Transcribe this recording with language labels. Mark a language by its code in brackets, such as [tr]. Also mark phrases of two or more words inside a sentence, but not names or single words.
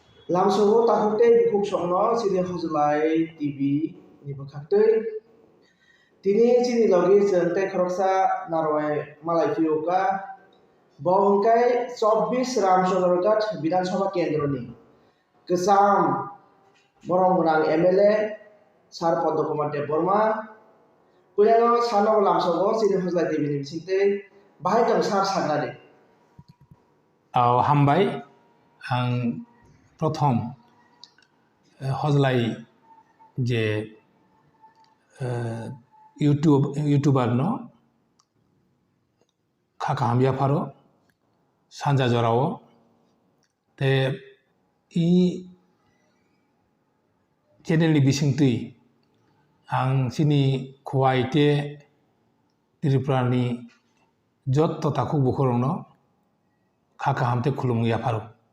[trp] Lamso takute bukuk songno sini hozlai TV ni bakatei tini sini logi jente khoroksa narwai malai fiuka bongkai 24 Ramsogorgat Bidhan Sabha Kendro ni kesam borong menang MLA Sar Padma Kumar Deborma punyano sano lamsogo sini hozlai TV ni bisinte bahai kang sar sagrade হামবাই আং প্রথম হজলাই যে ইউটিউবার ন খাকা হামিয়া ফারো সানজা জরাও তে ই চ্যানেলনি বিসিংতুই আং সিনি খোয়াইতে ত্রিপুরানি যত তাকু বুখরং খাকা হামতে খুলুমুয়া ফারো